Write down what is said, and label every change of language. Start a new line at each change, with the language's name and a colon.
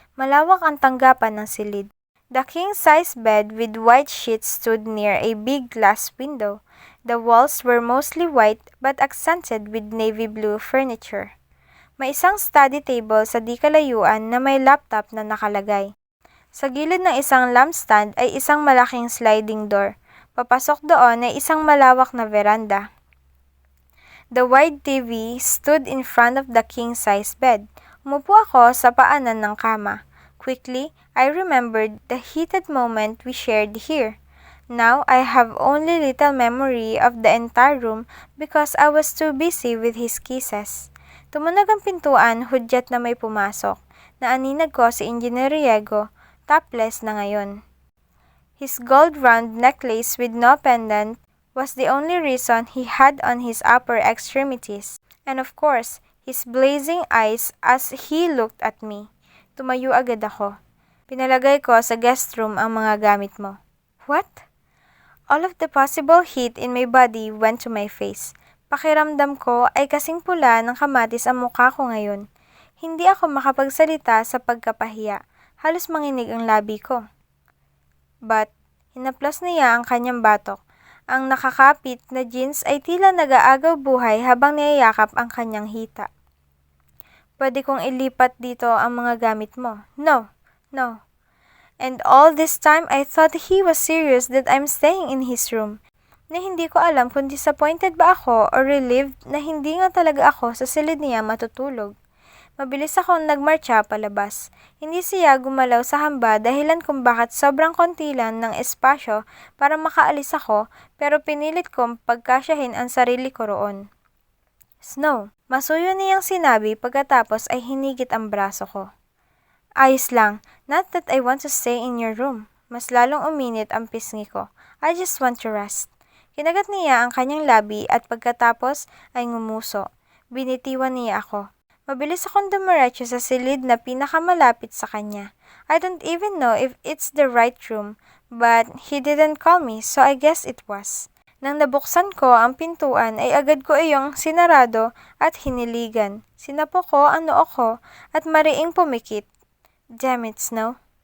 Filipino: Malawak ang tanggapan ng silid.
English: The king-size bed with white sheets stood near a big glass window. The walls were mostly white but accented with navy blue furniture.
Filipino: May isang study table sa di kalayuan na may laptop na nakalagay. Sa gilid ng isang lampstand ay isang malaking sliding door. Papasok doon ay isang malawak na veranda.
English: The wide TV stood in front of the king-size bed.
Filipino: Umupo ako sa paanan ng kama.
English: Quickly, I remembered the heated moment we shared here. Now, I have only little memory of the entire room because I was too busy with his kisses.
Filipino: Tumunog ang pintuan, hudyat na may pumasok. Naaninag ko si Engineer Riego, topless na ngayon.
English: His gold round necklace with no pendant was the only reason he had on his upper extremities. And of course, his blazing eyes as he looked at me.
Filipino: Tumayo agad ako. Pinalagay ko sa guest room ang mga gamit mo.
English: What? All of the possible heat in my body went to my face.
Filipino: Pakiramdam ko ay kasing pula ng kamatis ang mukha ko ngayon. Hindi ako makapagsalita sa pagkapahiya. Halos manginig ang labi ko. But, hinaplas niya ang kanyang batok. Ang nakakapit na jeans ay tila nag-aagaw buhay habang niyayakap ang kanyang hita. Pwede kong ilipat dito ang mga gamit mo.
English: No. And all this time, I thought he was serious that I'm staying in his room.
Filipino: Na hindi ko alam kung disappointed ba ako or relieved na hindi nga talaga ako sa silid niya matutulog. Mabilis akong nagmarcha palabas. Hindi siya gumalaw sa hamba dahilan kung bakit sobrang konti lang ng espasyo para makaalis ako pero pinilit kong pagkasyahin ang sarili ko roon. Snow, masuyo niyang sinabi pagkatapos ay hinigit ang braso ko. Ayos lang,
English: not that I want to stay in your room.
Filipino: Mas lalong uminit ang pisngi ko.
English: I just want to rest.
Filipino: Kinagat niya ang kanyang labi at pagkatapos ay ngumuso. Binitiwan niya ako. Mabilis akong dumiretso sa silid na pinakamalapit sa kanya.
English: I don't even know if it's the right room, but he didn't call me so I guess it was.
Filipino: Nang nabuksan ko ang pintuan ay agad ko iyong sinarado at hiniligan. Sinapo ko ang noo ko at mariing pumikit.
English: Damn it, Snow.